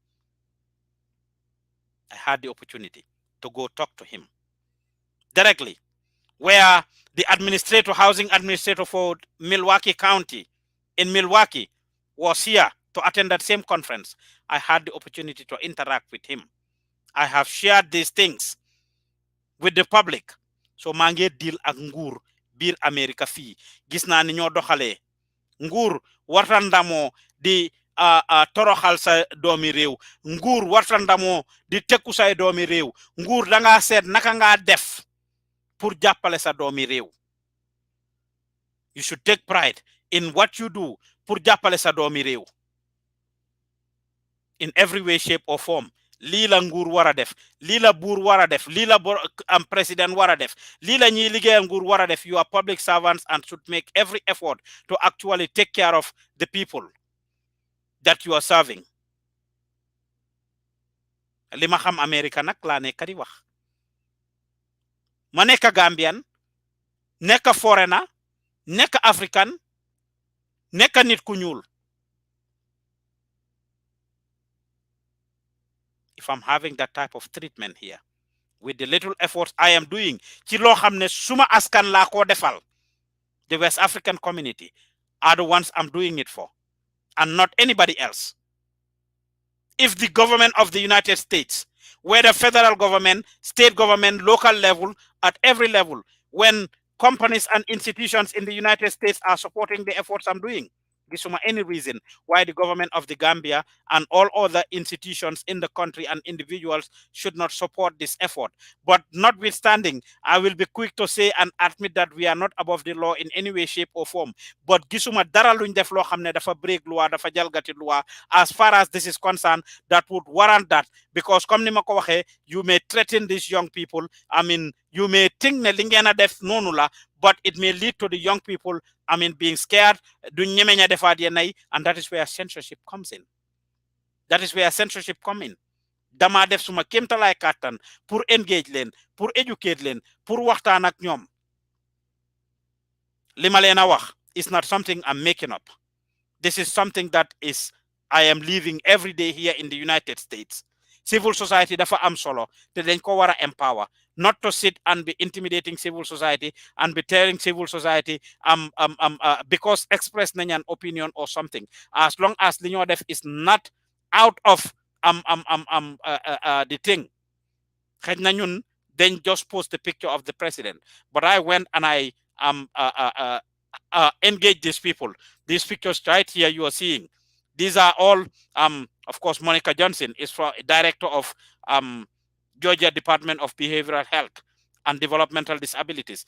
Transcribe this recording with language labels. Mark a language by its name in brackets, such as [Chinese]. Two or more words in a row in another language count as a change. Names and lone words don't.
[English] I had the opportunity to go talk to him directly, where the housing administrator for Milwaukee County in Milwaukee was here to attend that same conference. I had the opportunity to interact with him. I have shared these things with the public. [Wolof] So maa ngi deal ak nguur biir America fii gis naa ni ñoo doxalee nguur warta ndamoo di toroxal sa doomi réew, nguur warta ndamoo di tekku say doomi réew, nguur da nga seet naka nga def pour jàppale sa doomi réew. [English] You should take pride in what you do [Wolof] pour jàppale sa doomi réew [English] in every way, shape or form. [Wolof] Lii la nguur wara def, lii la buur wara def, lii la president wara def, lii la ñiy liggéeyal nguur wara def. [English] You are public servants and should make every effort to actually take care of the people that you are serving. [Wolof] Li ma xam America nag laa nekk di wax. Ma nekk Gambian, nekk foreigner, nekk African, nekk nit ku ñuul. [English] If I'm having that type of treatment here, with the little efforts I am doing, [Wolof] ci loo xam ne suma askan laa ko defal, [English] the West African community, are the ones I'm doing it for, and not anybody else. If the government of the United States, whether federal government, state government, local level, at every level, when companies and institutions in the United States are supporting the efforts I'm doing, this is any reason why the government of the Gambia and all other institutions in the country and individuals should not support this effort. But notwithstanding, I will be quick to say and admit that we are not above the law in any way, shape, or form. [Wolof] But gisuma dara luñ def lo xamne dafa break loi, dafa jalgati loi, [English] as far as this is concerned, that would warrant that. [Wolof] Because comme ni ma ko waxe, [English] you may threaten these young people. I mean, you may think [Wolof] ne li ngeen a def nonu la, [English] but it may lead to the young people, I mean, being scared, and that is where censorship comes in. That is where censorship comes in. [Wolof] Dama def suma kéemtalaay kàttan pour engage leen, pour educate leen, pour waxtaan ak ñoom. Li ma leen a wax [English] is not something I'm making up. This is something that I am living every day here in the United States. Civil society [Wolof] dafa am solo te dañ ko wara [English] empower, not to sit and be intimidating civil society and be telling civil society because express nañ an opinion or something, as long as [Wolof] li ñoo def [English] is not out of the thing. [Wolof] Xëj na ñun [English] then just post the picture of the president, but I went and I engaged these people. These pictures right here you are seeing, these are all of course, Monica Johnson is director of Georgia Department of Behavioral Health and Developmental Disabilities.